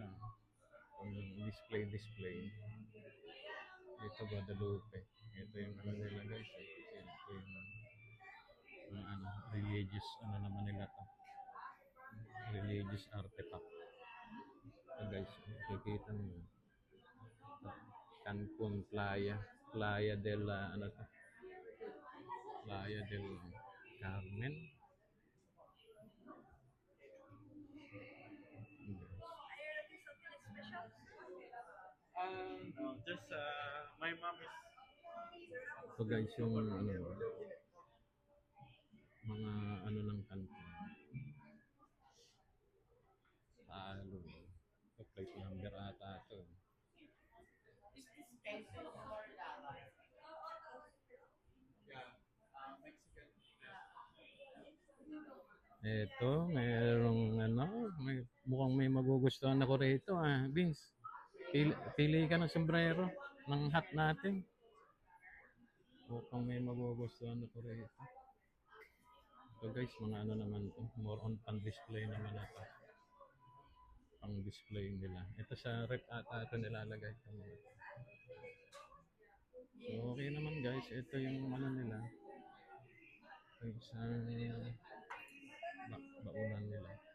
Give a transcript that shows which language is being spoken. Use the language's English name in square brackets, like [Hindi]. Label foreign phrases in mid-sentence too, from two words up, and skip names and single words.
[Filipino] Yung display. Ito Guadalupe. Ito yung nila guys. Ito yung religious ano naman nila to. [English] Religious artifact. [Filipino] So guys, makikita mo. Cancun Playa. Playa del ano to? Playa del Carmen. [English] No, just my mom is [Filipino] So guys, yung ano, mga ano ng Cancun. Talo. So plate number ata to. [English] Is this peso or dollar? [Filipino] Eto, mayroong ano, mukhang may magugustuhan ako rito Vince. Pili ka ng sombrero ng hat natin. Mukhang may magugustuhan ako rito. So guys, mga ano naman to, [English] more on [Filipino] pan-display naman na to. Pang-display nila. Ito sa rep ata ito nilalagay. So okay naman guys, ito yung ano nila. Yung isang baunan nila.